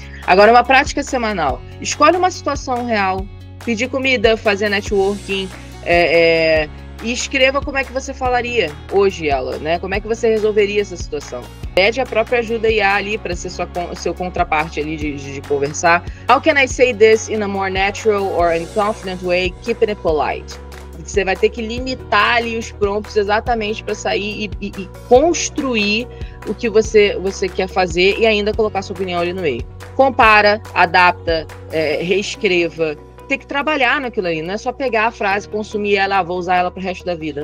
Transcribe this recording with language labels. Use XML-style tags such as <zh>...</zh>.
<pt>Agora, uma prática semanal. Escolhe uma situação real, pedir comida, fazer networking, e escreva como é que você falaria hoje ela, né? Como é que você resolveria essa situação. Pede a própria ajuda IA ali para ser seu contraparte ali de conversar.</pt> <en>How can I say this in a more natural or in confident way, keeping it polite?</en> <pt>Você vai ter que limitar ali os prompts exatamente para sair e construir o que você quer fazer e ainda colocar sua opinião ali no meio. Compara, adapta, reescreva. Tem que trabalhar naquilo ali, não é só pegar a frase, consumir ela, vou usar ela pro resto da vida.</pt>